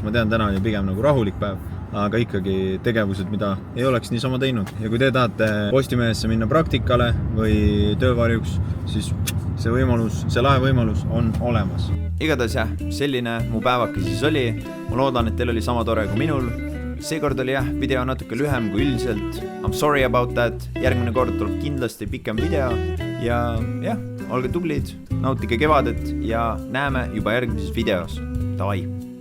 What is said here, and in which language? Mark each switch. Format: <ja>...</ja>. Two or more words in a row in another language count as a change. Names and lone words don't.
<et>Ma tean, täna oli pigem nagu rahulik päev, aga ikkagi tegevused, mida ei oleks niisama teinud. Ja kui te tahate Postimehesse minna praktikale või töövarjuks, siis see võimalus, see lahe võimalus on olemas. Igatahes jah, selline mu päevake siis oli. Ma loodan, et teil oli sama tore kui minul. Seekord oli jah, video natuke lühem kui üldiselt.</et> <en>I'm sorry about that.</en> <et>Järgmine kord tuleb kindlasti pikem video. Ja jah, olge tublid, nautige kevadet ja näeme juba järgmises videos. Davai!</et>